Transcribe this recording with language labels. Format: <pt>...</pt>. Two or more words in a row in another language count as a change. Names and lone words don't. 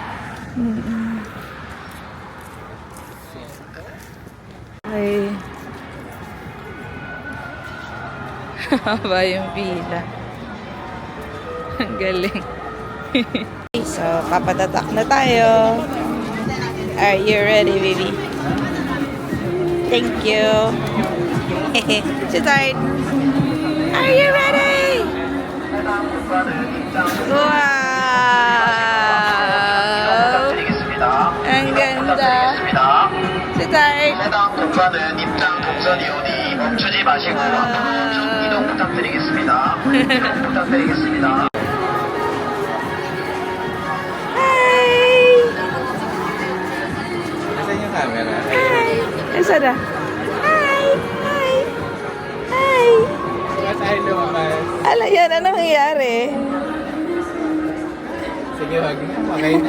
<tl>Ay. Haba yung pila. Ang galing. So, papatatak na tayo.</tl> <en>Are you ready, baby? Thank you. Sit tight. Are you ready? Wow!</en> <tl>Ang ganda.</tl> <en>Sit tight.</en> <ko>해당 공간은 입장 동선이오니 멈추지 마시고 앞으로 쭉 이동 부탁드리겠습니다. 이동 부탁드리겠습니다.</ko> <tl>Hi! Nasaan yung camera? Hi! Asa na? Hi! Hi! Hi! Mas tayo lumabas. Ala yan, anong nangyayari? Sige, wag na. Okay na.</tl>